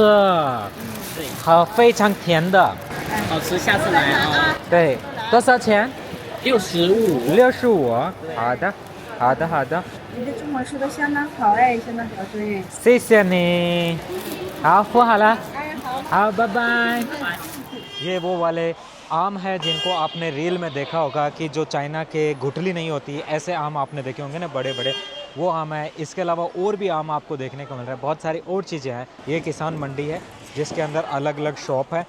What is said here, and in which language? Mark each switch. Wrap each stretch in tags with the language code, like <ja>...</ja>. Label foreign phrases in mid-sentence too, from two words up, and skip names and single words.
<zh>对，好，非常甜的。好吃，下次来啊。对，多少钱 65。？65。好的，好的，好的，你的中文说的相当好哎，相当标准哎。谢谢你。好，付好了。哎，好。</zh> <en>हाँ bye bye.</en> <hi>ये वो वाले आम है जिनको आपने रील में देखा होगा कि जो चाइना के गुठली नहीं होती, ऐसे आम आपने देखे होंगे ना बड़े बड़े, वो आम है। इसके अलावा और भी आम आपको देखने को मिल रहा है, बहुत सारी और चीज़ें हैं। ये किसान मंडी है जिसके अंदर अलग अलग शॉप है।</hi>